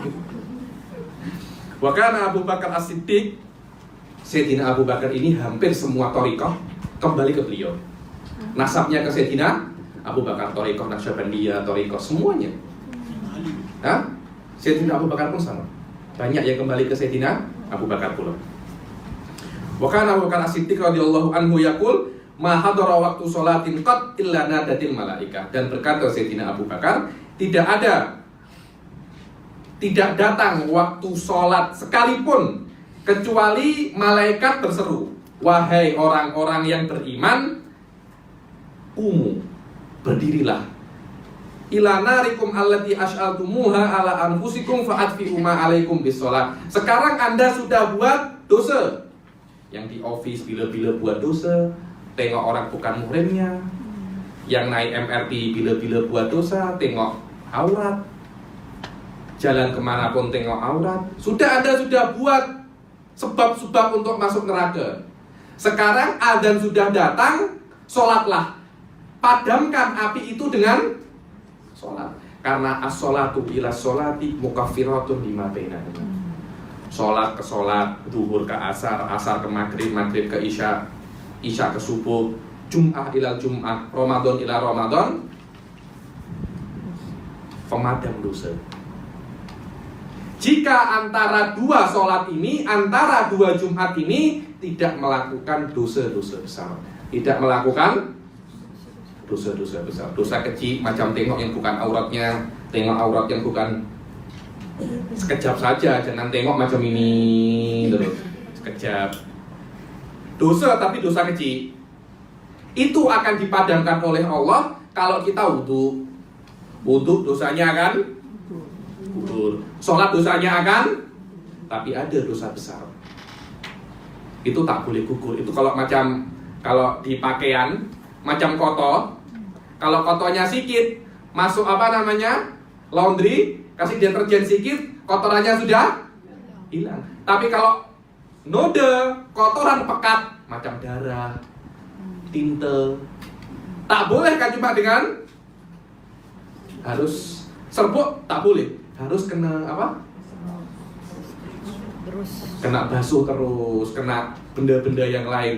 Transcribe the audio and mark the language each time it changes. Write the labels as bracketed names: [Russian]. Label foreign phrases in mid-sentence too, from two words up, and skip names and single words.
[Arabic] وكان [Malay] Abu Bakar As-Siddiq, Sayyidina Abu Bakar ini hampir semua thariqah kembali ke beliau. Nasabnya ke Sayyidina Abu Bakar, thariqah Naqsyabandiyah, thariqah semuanya. Hah? Sayyidina Abu Bakar pun sama. Banyak yang kembali ke Sayyidina Abu Bakar pula. [Arabic] وكان أبو بكر الصديق رضي الله عنه يقول: "ما حضر وقت صلاة قط إلا نادت الملائكة." [Malay] Dan berkata Sayyidina Abu Bakar, tidak datang waktu sholat sekalipun kecuali malaikat berseru, "Wahai orang-orang yang beriman, berdirilah, [Arabic] إلى ناركم التي أشعلتموها على أنفسكم فأطفئوا ما عليكم بالصلاة." [Malay] Sekarang Anda sudah buat dosa. Yang di office bila-bila buat dosa, tengok orang bukan muhrimnya. Yang naik MRT bila-bila buat dosa, tengok aurat. Jalan kemanapun tengok aurat. Anda sudah buat sebab-sebab untuk masuk neraka. Sekarang adzan sudah datang, sholatlah. Padamkan api itu dengan sholat. Karena [Arabic] الصلاة إلى الصلاة مكفرة لما بينهما. [Malay] Sholat ke sholat, zuhur ke asar, asar ke maghrib, maghrib ke isya, isya ke subuh, [Arabic] جمعة إلى جمعة، رمضان إلى رمضان, [Malay] pemadam dosa. Jika antara dua sholat ini, antara dua Jumat ini tidak melakukan dosa-dosa besar, tidak melakukan dosa-dosa besar, dosa kecil macam tengok yang bukan auratnya, tengok aurat yang bukan, sekejap saja, jangan tengok macam ini terus, sekejap. Dosa tapi dosa kecil itu akan dipadamkan oleh Allah kalau kita wudu. Wudu dosanya akan gugur. Sholat dosanya akan, tapi ada dosa besar itu tak boleh gugur. Itu kalau di pakaian macam kotor, kalau kotornya sedikit masuk laundry, kasih deterjen sedikit, kotorannya sudah hilang. Tapi kalau noda, kotoran pekat macam darah, tinte, tak boleh kan cuma dengan harus serbuk, tak boleh, harus kena kena basuh terus, kena benda-benda yang lain.